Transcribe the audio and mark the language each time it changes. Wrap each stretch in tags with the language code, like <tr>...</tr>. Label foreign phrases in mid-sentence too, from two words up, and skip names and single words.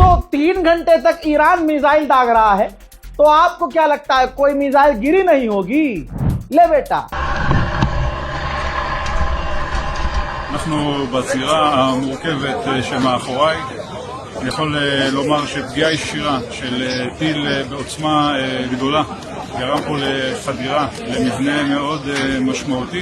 <hi>3 घंटे तक ईरान मिसाइल दाग रहा है, तो आपको क्या लगता है कोई मिसाइल गिरी नहीं होगी? ले बेटा।</hi> <he>אנחנו בזירה המורכבת שמאחוריי. אני יכול לומר שפגיעה ישירה של טיל בעוצמה גדולה גרם פה לחדירה למבנה מאוד משמעותי.</he>